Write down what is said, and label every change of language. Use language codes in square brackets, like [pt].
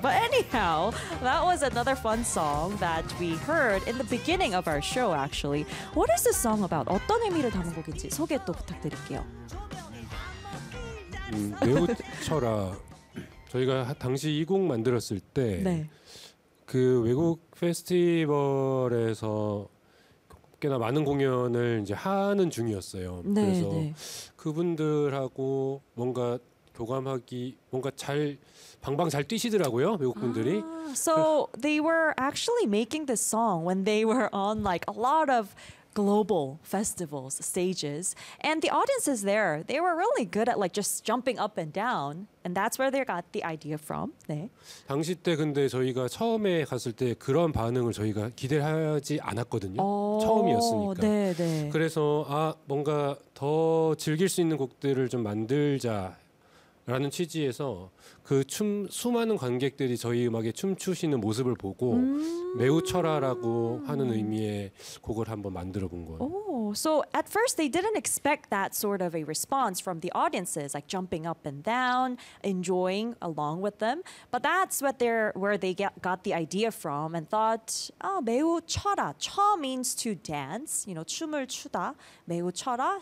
[en] But anyhow, that was another fun song that we heard in the beginning of our show, actually. What is this song about? [ko] 어떤 의미를 담은 곡인지 소개 또 부탁드릴게요. 매우 철아. 저희가 당시 이 곡 만들었을 때 네. 그 외국 페스티벌에서 꽤나 많은 공연을 이제 하는 중이었어요. 네, 그래서 네. 그분들하고 뭔가 교감하기 뭔가 잘 방방 잘 뛰시더라고요. 외국 분들이. [en] 아, so they were actually making this song when they were on like a lot of global festivals, stages, and the audiences there, they were really good at like just jumping up and down, and that's where they got the idea from. [ko] 네. 당시 때 근데 저희가 처음에 갔을 때 그런 반응을 저희가 기대하지 않았거든요. 처음이었으니까. 네, 네. 그래서 아, 뭔가 더 즐길 수 있는 곡들을 좀 만들자 라는 취지에서 그 춤 수많은 관객들이 저희 음악에 춤추시는 모습을 보고 매우 철아라고 하는 의미의 곡을 한번 만들어 본 거예요. [en] Oh, so at first they didn't expect that sort of a response from the audiences, like jumping up and down, enjoying along with them. But that's what they're where they got the idea from and thought, oh, 매우 철아. 철 means to dance, you know, [ko] 춤을 추다. [en] 매우 철아.